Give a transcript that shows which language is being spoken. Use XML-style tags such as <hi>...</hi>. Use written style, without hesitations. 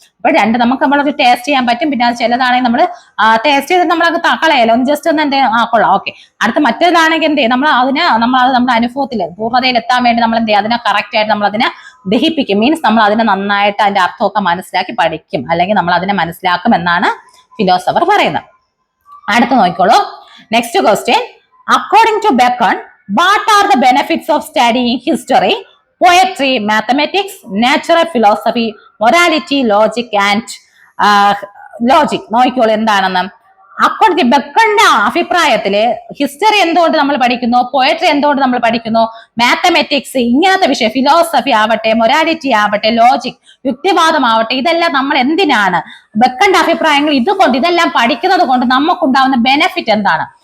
<ml>അപ്പൊ നമ്മളത് ടേസ്റ്റ് ചെയ്യാൻ പറ്റും. പിന്നെ അത് ചിലതാണെങ്കിൽ നമ്മൾ ടേസ്റ്റ് ചെയ്ത് നമ്മളത് കളയല്ലോ, ജസ്റ്റ് ഒന്ന് എന്ത് കൊള്ളാം, ഓക്കെ. അടുത്ത മറ്റേതാണെങ്കിൽ എന്ത് ചെയ്യും, നമ്മളത് നമ്മുടെ അനുഭവത്തിൽ പൂർണ്ണതയിൽ എത്താൻ വേണ്ടി നമ്മൾ എന്ത് ചെയ്യും, അതിനെ കറക്റ്റ് ആയിട്ട് നമ്മൾ അതിനെ ദഹിപ്പിക്കും. മീൻസ് നമ്മൾ അതിനെ നന്നായിട്ട് അതിന്റെ അർത്ഥമൊക്കെ മനസ്സിലാക്കി പഠിക്കും, അല്ലെങ്കിൽ നമ്മൾ അതിനെ മനസ്സിലാക്കും എന്നാണ് ഫിലോസഫർ പറയുന്നത്. അടുത്ത് നോക്കിക്കോളൂ. Next question.</ml> <en>According to Bacon, what are the benefits of studying history, poetry, mathematics, natural philosophy, morality, logic and logic?</en> <ml>നോക്കിക്കോളൂ എന്താണെന്ന്. അക്കോർഡിംഗ് ബെക്കന്റെ അഭിപ്രായത്തില് ഹിസ്റ്ററി എന്തുകൊണ്ട് നമ്മൾ പഠിക്കുന്നു, പോയട്രി എന്തുകൊണ്ട് നമ്മൾ പഠിക്കുന്നു, മാത്തമെറ്റിക്സ് ഇങ്ങനത്തെ വിഷയം, ഫിലോസഫി ആവട്ടെ, മൊറാലിറ്റി ആവട്ടെ, ലോജിക് യുക്തിവാദമാവട്ടെ, ഇതെല്ലാം നമ്മൾ എന്തിനാണ്, ബെക്കന്റെ അഭിപ്രായങ്ങൾ ഇതെല്ലാം പഠിക്കുന്നത് കൊണ്ട് നമുക്കുണ്ടാവുന്ന ബെനിഫിറ്റ് എന്താണ്?</ml>